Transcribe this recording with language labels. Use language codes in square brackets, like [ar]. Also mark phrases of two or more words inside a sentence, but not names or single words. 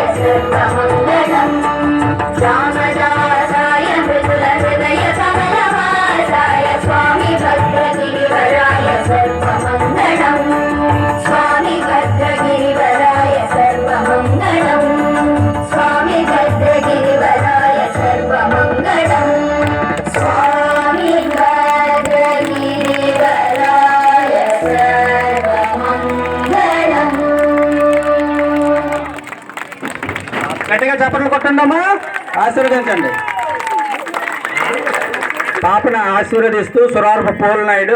[sa] सर्वमङ्गलम् रामदासाय मृदुलहृदय कमलवासाय स्वामी भद्रगिरिवराय सर्वमङ्गलम् स्वामी भद्रगिरिवराय सर्वमङ्गलम् स्वामी भद्रगिरिवराय सर्वमङ्गलम् स्वामी भद्रगिरिवराय सर्वमङ्गलम् [te] గట్టిగా చప్పట్లు కొట్టండమ్మా. ఆశీర్వదించండి. పాపను ఆశీర్వదిస్తూ సురారపు పోల్ నాయుడు